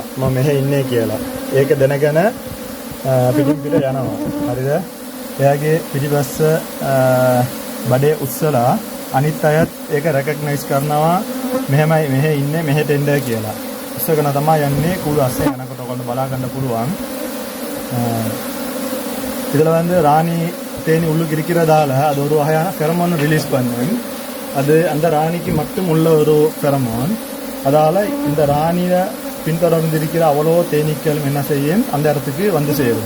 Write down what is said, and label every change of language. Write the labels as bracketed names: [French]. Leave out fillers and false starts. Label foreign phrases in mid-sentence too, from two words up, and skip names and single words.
[Sinhala] මම මෙහෙ ඉන්නේ කියලා. ඒක දැනගෙන පිටින් පිට යනවා. හරිද? එයාගේ පිටිපස්ස බඩේ උස්සලා අනිත් අයත් ඒක රෙකග්නයිස් කරනවා. මෙහෙමයි මෙහෙ ඉන්නේ මෙහෙට එන්න කියලා. උස්සගෙන තමයි යන්නේ කුළු අස්සේ යනකොට ඔයගොල්ලෝ බලා ගන්න පුළුවන්. [Tamil] இதுல வந்து ராணி தேனி உள்ளுக்கு இருக்கிறதால அது ஒரு வகையான [English] pheromone release [Tamil] பண்ணும். அது அந்த ராணிக்கு மட்டும் உள்ள ஒரு ஃபெரமோன். அதால இந்த ராணியை பின்தொடர்ந்து இருக்கிற அவ்வளோ தேனீக்களும் என்ன செய்யும் அந்த இடத்துக்கு வந்து சேரும்.